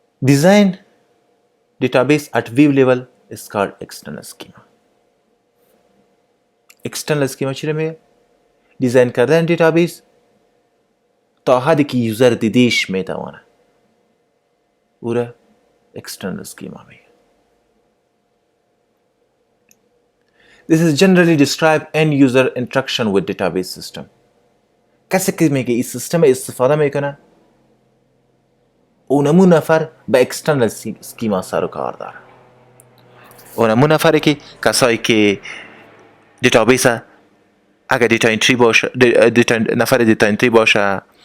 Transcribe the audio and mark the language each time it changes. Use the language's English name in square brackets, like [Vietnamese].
[English] Design database at view level is called external schema. [Persian] external schema چی رو میگه؟ دیزاین کردن دیتابیس تا حدی که یوزر دیدیش میتوانه او را external schema میگه. [English] This is generally described end user interaction with database system. [Persian] کسی که میگه این سیستم استفاده میکنه اونمون نفر به external schema سر و کار داره. اونمون نفره که کسایی که دیتابیس اگر دیتا انتری باشه، نفر دیتا انتری باشه